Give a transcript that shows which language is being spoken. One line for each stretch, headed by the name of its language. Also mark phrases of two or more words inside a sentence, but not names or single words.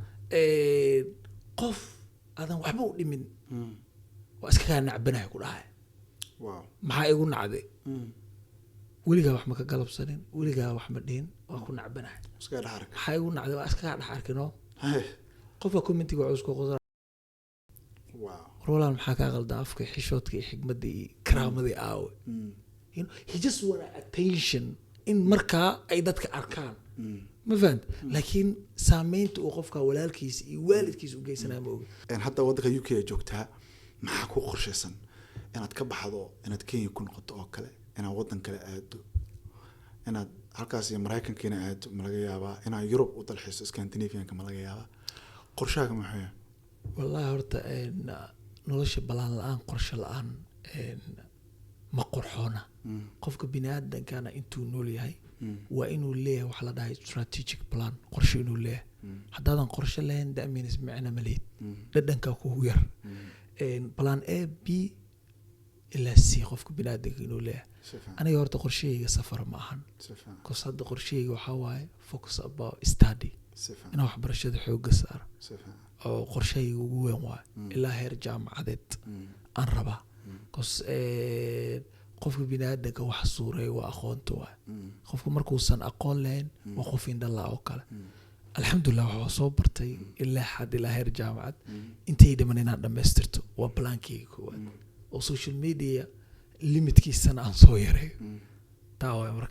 Somali: qof adan waxba u dhimin waa iska kaa nacbanahay ku dhahay maxaa igu nacday weligaa wax ma ka galabsanin weligaa wax ma dhihin waa ku nacbanahay maxaa igu nacday waa iska kaa dhex arkino qofka commentiga wuxuu isku qodaa roland maxaa kaa qaldan afka xishoodka iyo xigmadda iyo karaamadii aawe
English: he just want attention
Somali: in markaa ay dadka arkaan ma fahant laakiin saameynta uu qofka walaalkiisa iyo waalidkiisa u geysanaya ma oga hadda waddanka UK ay joogtaa maxaa ku qorshaysan inaad ka baxdo inaad Kenya ku noqoto oo kale inaad waddan kale aado inaad halkaas iyo Mareykanka aado ma laga yaabaa inaad Yurub u dalxiiso Scandinavian-ka ma laga yaabaa qorshaaga maxay yahay wallahi horta nolosha balaan la'aan qorshe la'aan ma qorxoona qofka bini'aadankana intuu nool yahay waa inuu leeyahay wax la dhahay
English: strategic plan
Somali: qorshe inuu leeyahay haddaadan qorshe lahayn that means macna ma leed dhadhanka kugu yar plan A B ilaa C qofka bini'aadanka inuu leeyahay aniga horta qorsheyga safar ma ahan cause hadda qorsheyga waxaa waaye
English: focus about study
Somali: inaan waxbarashada xoogga saaro oo qorsheyga ugu weyn waaye ilaa heer jaamacadeed aan rabaa cause qofka bini'aadanka wax suuray waa aqoonta waaye qofka markuusan aqoon lahayn waa qof indhala oo kale alxamdulillah waxaa soo bartay ilaa xad ilaa heer jaamacad intay dhiman inaan dhammaystirto waa plaankeyga koowaad oo
English: social media
Somali: limitkiisana aan soo yareeyo taa waay marka